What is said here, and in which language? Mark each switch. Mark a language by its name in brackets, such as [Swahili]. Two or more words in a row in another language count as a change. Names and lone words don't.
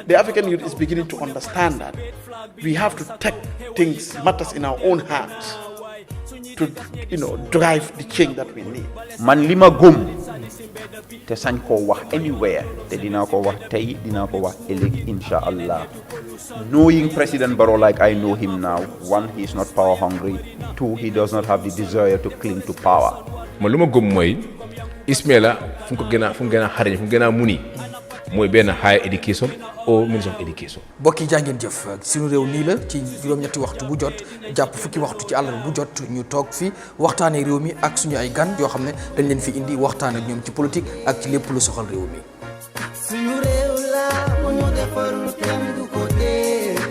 [English] The African youth is beginning to understand that we have to take matters in our own hands to drive the change that we need. [Wolof] man li ma gëm te sañ koo wax anywhere te dinaa ko wax tey dinaa ko wax ëllëg [Arabic] insha allah [English] knowing President Barrow like I know him now, one, he is not power hungry, two, he does not have the desire to cling to power. [Wolof] man lu ma gëm mooy Ismaila fu mu gën a xarañ fu mu gën a muni mooy benn [English] higher education or minister of education. [Wolof] mbokk yi jaa ngeen jëf suñu réew nii la ci juróom-ñetti waxtu bu jot jàpp fukki waxtu ci àllarba bu jot ñu toog fi waxtaanee réew mi ak suñu ay gan yoo xam ne dañ leen fi indi waxtaan ak ñoom ci politique ak ci lépp lu soxal réew mi. suñu réew la mu ñu defarul kenn du ko dee.